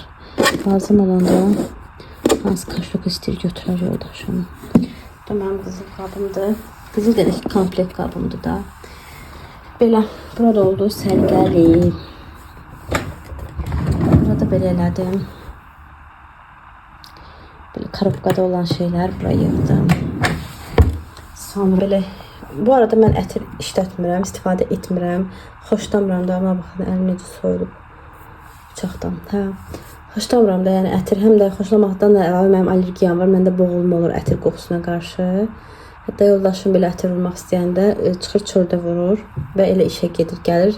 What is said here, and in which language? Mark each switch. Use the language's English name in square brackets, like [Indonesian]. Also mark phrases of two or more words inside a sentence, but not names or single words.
[Azerbaijani] Lazım olanda hansı kaşlok istəyir götürər yoldaşım. Bu mənim qızıl qabımdır. Qızıl dedik, komplekt qabımdır da. Belə, Burada oldu sərgəli. Burada belə elədim. [Turkish] Böyle karobkada olan şeyler buraya yığdım. [Azerbaijani] Sonra böyle, bu arada mən ətir işlətmirəm, istifadə etmirəm. Xoşlamıram da, amma baxın əlim necə soyulub bıçaqdan. Hə. Xoşlamıram da, yəni ətir həm də xoşlamaqdan da əlavə mənim allergiyam var. Məndə boğulma olur ətir qoxusuna qarşı. Hətta yoldaşım belə ətir vurmaq istəyəndə çıxır çöldə vurur və elə işə gedir, gəlir.